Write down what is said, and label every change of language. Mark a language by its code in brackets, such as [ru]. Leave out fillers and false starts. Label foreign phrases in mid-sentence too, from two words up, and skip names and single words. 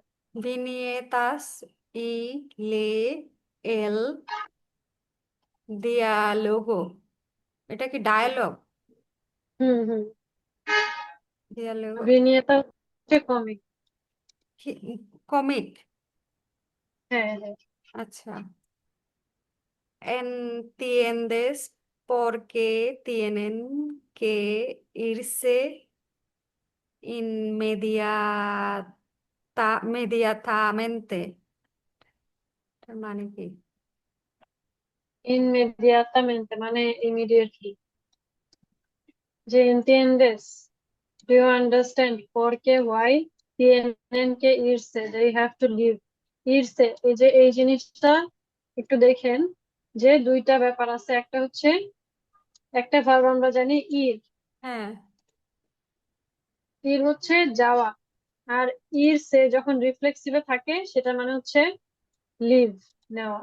[es] viñetas y lee el diálogo, [bn] এটা কি ডায়ালগ? হুম। দিয়ালোগো ভিনিয়েতা হচ্ছে কমিক। কমিক। হ্যাঁ। আচ্ছা, [es] ¿entiendes por qué tienen que irse inmediatamente? [bn] তার মানে কি? ইনমেডিয়াতামেন্টে মানে ইমিডিয়েটলি। যে entiendes, [en] do you understand, [es] por qué, why, tienen que irse, [en] they have to leave, [es] irse, [bn] এই যে এই জিনিসটা একটু দেখেন যে দুইটা ব্যাপার আছে। একটা হচ্ছে, একটা ভার্ব আমরা জানি ইর, হ্যাঁ, ইর হচ্ছে যাওয়া, আর ইরসে যখন রিফ্লেক্সিভে থাকে সেটা মানে হচ্ছে লিভ, নেওয়া।